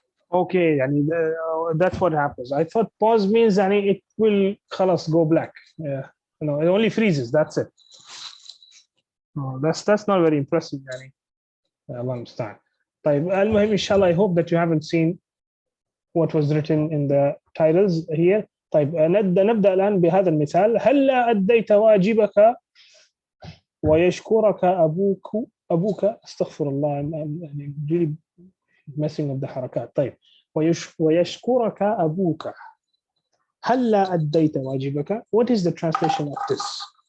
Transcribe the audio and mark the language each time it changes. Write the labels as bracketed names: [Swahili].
[English] Okay, that's what happens. I thought pause means it will go black. It only freezes. That's it. No, that's not very impressive. Allah understand. [Arabic] طيب المهم إن شاء الله, [English] I hope that you haven't seen what was written in the titles here. [Arabic] طيب نبدأ الآن بهذا المثال. هلا أديت واجبك ويشكرك أبوك. استغفر الله, [English] really messing up the حركات. [Arabic] طيب ويشكرك أبوك. هلا أديت واجبك. [English] What is the translation of this?